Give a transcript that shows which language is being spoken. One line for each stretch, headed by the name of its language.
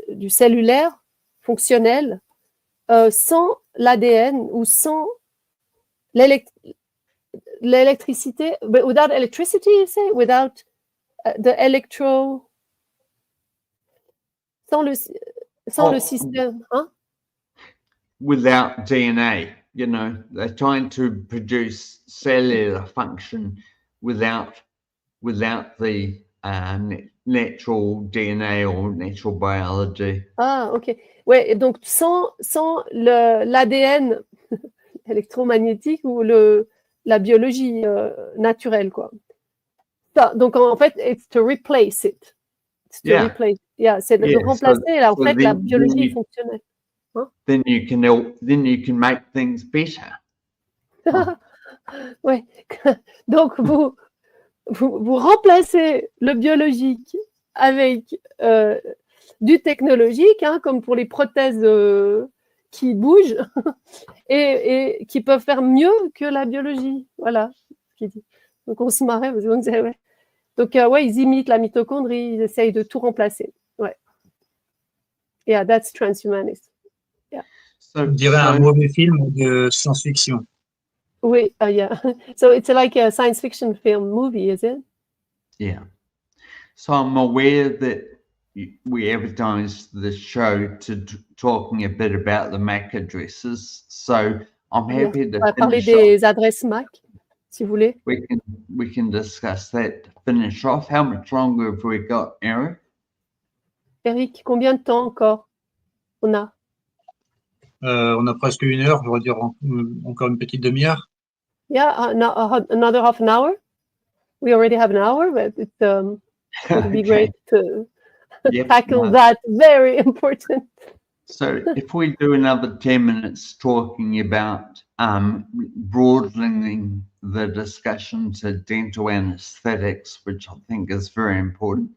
French: cellulaire fonctionnel sans l'ADN ou sans l'électricité,
English: without electricity, you say, without the
French: sans le système, hein?
English: Without DNA, you know, they're trying to produce cellular function without the natural DNA or natural biology. Ah, ok.
French: Ouais, donc sans l'ADN électromagnétique ou la biologie naturelle, quoi. Ça, donc en fait,
English: it's to replace it. It's to replace.
French: Yeah, c'est de remplacer en fait la biologie fonctionnelle. Hein?
English: Then you can make things better.
French: Ouais. Donc vous remplacez le biologique avec du technologique, hein, comme pour les prothèses qui bougent et qui peuvent faire mieux que la biologie. Voilà. Donc on se marrait parce qu'on disait ouais. Donc ils imitent la mitochondrie, ils essayent de tout remplacer. Ouais.
English: Yeah, that's transhumanist. Yeah.
French: Ça dirait un mauvais film de science-fiction. Oui, yeah.
English: So it's like a science fiction film movie, is it? Yeah. So I'm aware that we advertised the show to talking a bit about the MAC addresses. So I'm happy to
French: parler des adresses MAC, si vous voulez.
English: We can discuss that to finish off. How much longer have we got, Eric?
French: Eric, combien de temps encore on a? On a presque 1 heure, je vais dire encore une petite demi-heure.
English: Yeah, another half an hour. We already have an hour, but it would be great to tackle that very important. So if we do another 10 minutes talking about broadening the discussion to dental anesthetics, which I think is very important.